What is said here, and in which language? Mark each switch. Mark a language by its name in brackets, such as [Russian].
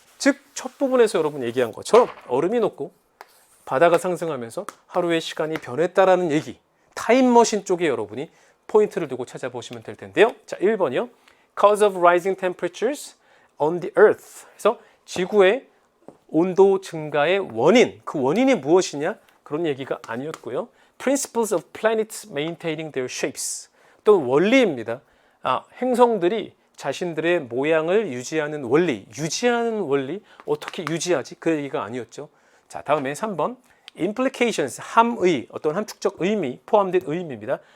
[Korean] 즉 첫 부분에서 여러분 얘기한 것처럼 얼음이 녹고 바다가 상승하면서 하루의 시간이 변했다라는 얘기, 타임머신 쪽에 여러분이 포인트를 두고 찾아보시면 될 텐데요. 자, 1번이요. [English] Cause of rising temperatures on the earth. [Korean] 그래서 지구의 온도 증가의 원인, 그 원인이 무엇이냐? 그런 얘기가 아니었고요. [English] Principles of planets maintaining their shapes. [Korean] 또 원리입니다. 행성들이 자신들의 모양을 유지하는 원리, 어떻게 유지하지? 그 얘기가 아니었죠. 자, 다음에 3번. Implications, 어떤 함축적 의미, 포함된 의미입니다.